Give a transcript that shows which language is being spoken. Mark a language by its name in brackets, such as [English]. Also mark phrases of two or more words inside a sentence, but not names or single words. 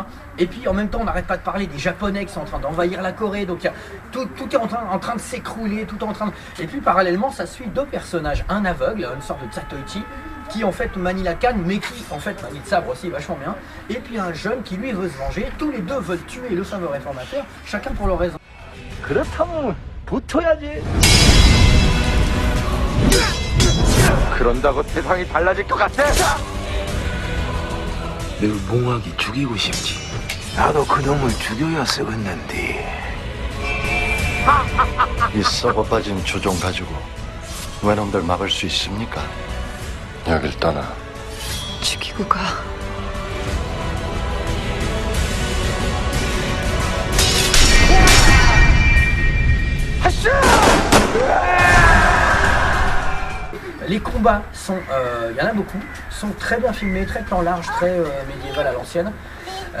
[French] Et puis en même temps on n'arrête pas de parler des Japonais qui sont en train d'envahir la Corée, donc tout est en train de s'écrouler, Et puis parallèlement ça suit deux personnages, un aveugle, une sorte de Satoichi, qui en fait manie la canne, mais qui en fait manie le sabre aussi vachement bien, et puis un jeune qui lui veut se venger. Tous les deux veulent tuer le fameux réformateur, chacun pour leur raison. [Korean] 그런다고 세상이 달라질 것 같아? 내 몽학이 죽이고 싶지. 나도 그놈을 죽여야 쓰겠는데. 이 썩어 빠진 조종 가지고 외놈들 막을 수 있습니까? 여길 떠나. 죽이고 가. [French] Les combats sont, il y en a beaucoup, sont très bien filmés, très plan large, très médiéval à l'ancienne.